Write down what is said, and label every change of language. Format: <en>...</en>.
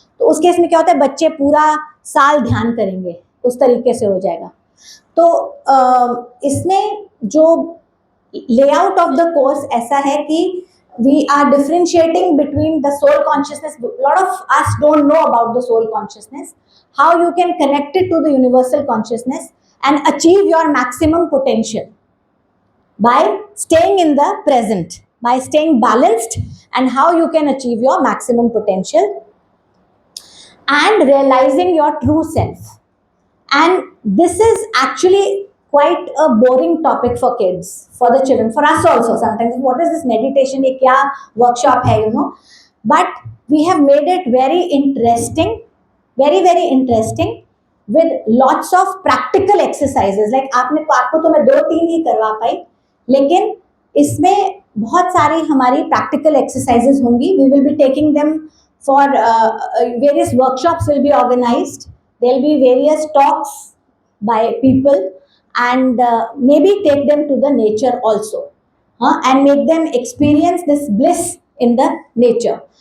<hi>तो उस केस में क्या होता है, बच्चे पूरा साल ध्यान करेंगे, उस तरीके से हो जाएगा. तो इसमें जो</hi> <en>Layout of the course ऐसा है कि we are differentiating between the soul consciousness. A lot of us don't know about the soul consciousness, how you can connect it to the universal consciousness and achieve your maximum potential by staying in the present, by staying balanced, and how you can achieve your maximum potential and realizing your true self. And this is actually quite a boring topic for kids, for the children, for us also sometimes. What is this meditation,</en> <hi>ye kya workshop hai,</hi> <en>but we have made it very interesting, very very interesting, with lots of practical exercises.</en> <hi>Like आपको तो मैं 2-3 ही करवा पाई, लेकिन इसमें बहुत सारी हमारी practical exercises होंगी.</hi> <en>We will be taking them for various workshops will be organized. There will be various talks by people, and maybe take them to the nature also, and make them experience this bliss in the nature.</en>